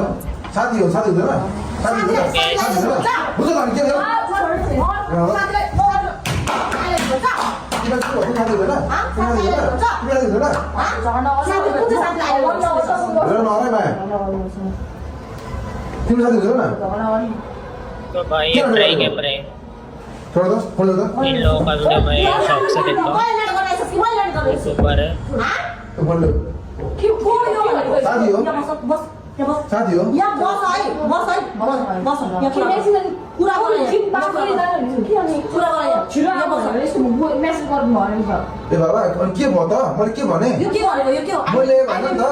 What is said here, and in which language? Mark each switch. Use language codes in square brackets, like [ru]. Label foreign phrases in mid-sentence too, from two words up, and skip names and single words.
[ne] साथी हो साथी हुँदैन साथी हुँदैन साथी हुँदैन बुझ्छ त हामी के गर्यो साथीलाई तिमीलाई के भयो साथी हुँदैन तिमीलाई हुँदैन साथी कुन चाहिँ साथी आयो हेर न अरे माया तिम्रो साथी हुँदैन [hi] तो भाई ये प्रैंक है प्रैंक छोड़ दो खोल दो इन लोगों का वीडियो मैं शौक से देखता हूँ ऊपर है तो बोल लो [ne] के को यो भनेको साथी हो यहाँ बस बस यहाँ बस साथी हो यहाँ बस है बस यहाँ कुरा कुरा गरे कुरा गरे यहाँ बस ए बाबा अनि के भयो त मैले के भने यो के भनेको यो के हो मैले भने नि त